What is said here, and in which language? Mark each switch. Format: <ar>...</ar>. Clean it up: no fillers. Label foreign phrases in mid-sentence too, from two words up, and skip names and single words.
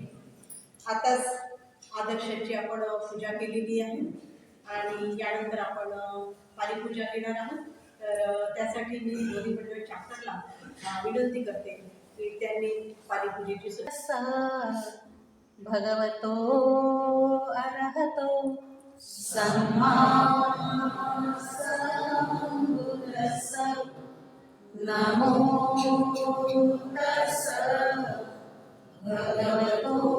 <mr>आताच आदर्शाची आपण पूजा केलेली आहे आणि यानंतर आपण पालीपूजा घेणार आहोत। तर त्यासाठी मी दोन्ही मंडळ चॅप्टरला विनंती करते की त्यांनी पालीपूजेची</mr> <pi>भगवतो अरहतो सम्मा सम्बुद्धिस्स नमो तस्स भगवतो</pi>